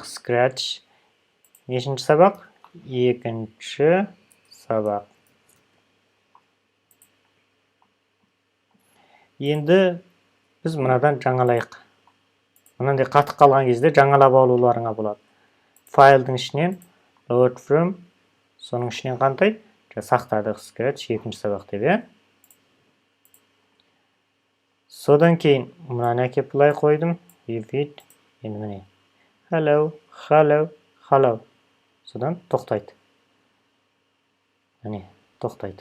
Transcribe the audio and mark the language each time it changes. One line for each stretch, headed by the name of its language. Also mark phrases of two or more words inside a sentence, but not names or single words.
Kazakh: Scratch. Нешінші сабақ? 2-ші сабақ. Енді біз мұнадан жаңалайық. Мұнандай қатып қалған кезде жаңалап алуларыңа болады. Файлдың ішінен
English: load from,
Kazakh: соның ішінен қандай? Сақтадық Scratch 2-ші сабақ деп. Содан кейін мынаны әкеп былай қойдым. Repeat. Енді міне.
English: Hello, hello, hello.
Kazakh: Содан тоқтайды. Міне, тоқтайды.